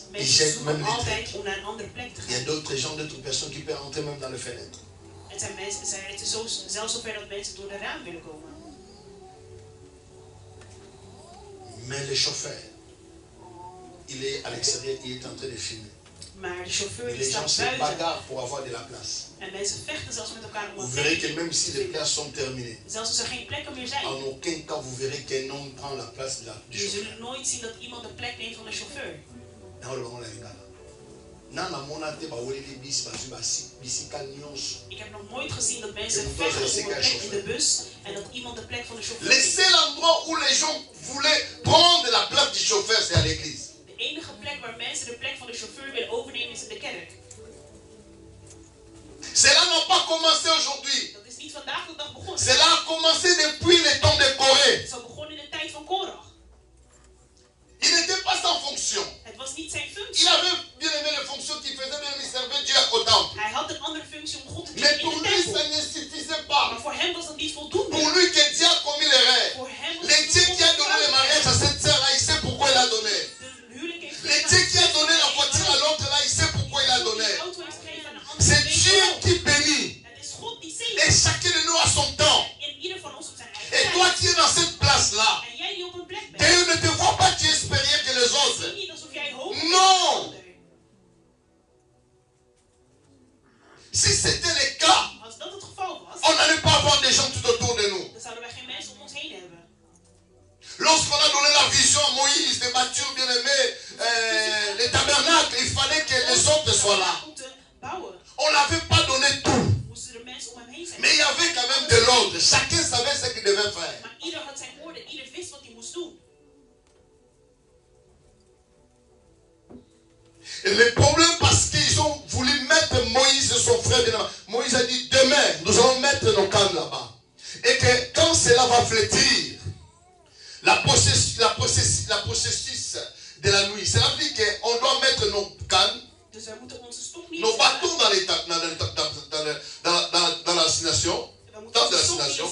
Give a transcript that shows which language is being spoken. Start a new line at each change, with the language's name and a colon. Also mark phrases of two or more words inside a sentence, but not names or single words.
French: Ils jettent même les traits. Il y a d'autres gens, d'autres personnes qui peuvent entrer même dans les fenêtres. Mais le chauffeur, il est à l'extérieur, il est en train de filmer.
Dutch: Maar de chauffeur
French: Les gens se bagarrent pour avoir de la place.
Dutch: En mensen vechten zelfs met elkaar om
French: Vous verrez que même si les places sont terminées,
Dutch: zelfs als er geen plekken meer zijn.
French: en aucun cas vous verrez qu'un homme prend la place du
Dutch: Je
French: chauffeur.
Dutch: zult nooit zien dat iemand de plek neemt van de chauffeur. Ik heb nog nooit gezien dat mensen vechten om een plek in de bus en dat iemand de plek van de chauffeur
French: Le
Dutch: neemt.
French: seul endroit où les gens voulaient prendre la place du chauffeur, c'est à l'église.
Dutch: De enige plek waar mensen de plek van de chauffeur willen overnemen is in de kerk.
French: Cela n'a pas commencé aujourd'hui.
Dutch: Dat is niet vandaag de dag begonnen.
French: Cela a commencé depuis le temps de Corée.
Dutch: Het is al begonnen in de tijd van Korach.
French: Il n'était pas sans fonction.
Dutch: Het was niet zijn functie.
French: Il avait bien aimé les fonctions qu'il faisait, bien il servait Dieu au temple.
Dutch: Hij had een andere functie om God te
French: Mais
Dutch: dienen
French: pour
Dutch: in de
French: lui,
Dutch: tempel.
French: ça ne suffisait pas.
Dutch: Maar voor hem was dat niet voldoende.
French: Pour lui, que Dieu a commis les rêves.
Dutch: Voor hem was
French: Le
Dutch: het
French: Dieu
Dutch: niet
French: qui a donné le mariage à cette sœur-là, il sait pourquoi il a donné.
Dutch: De huwelijk heeft
French: Le Dieu qui a donné la voiture à l'autre là, il sait pourquoi il a donné.
Dutch: de auto heeft gegeven aan een ander.
French: C'est Dieu qui bénit.
Dutch: Het is God die
French: Et
Dutch: zegent.
French: chacun de nous a son temps.
Dutch: En ieder van ons op zijn
French: Et
Dutch: eigen
French: toi
Dutch: tijd.
French: qui es dans cette place-là,
Dutch: En jij die op een plek bent.
French: Dieu ne te voit pas tu es supérieur que les autres.
Dutch: Zie niet alsof jij hoger
French: Non, Si c'était le cas,
Dutch: Als dat het geval was,
French: on n'allait pas avoir des gens tout autour de nous.
Dutch: dan zouden wij geen mensen om ons heen hebben.
French: Lorsqu'on a donné la vision à Moïse de bâtir, bien aimé, les tabernacles, il fallait que les autres soient là. On n'avait pas donné tout. Mais il y avait quand même de l'ordre. Chacun savait ce qu'il devait faire.
Dutch: Maar ieder had zijn woorden, ieder wist wat hij moest doen.
French: Et le problème, parce qu'ils ont voulu mettre Moïse, son frère, bien aimé. Moïse a dit, demain, nous allons mettre nos cannes là-bas. Et que quand cela va flétrir, la processus de la nuit, cela veut dire qu'on doit mettre nos cannes, nos bâtons dans la destination, dans la destination.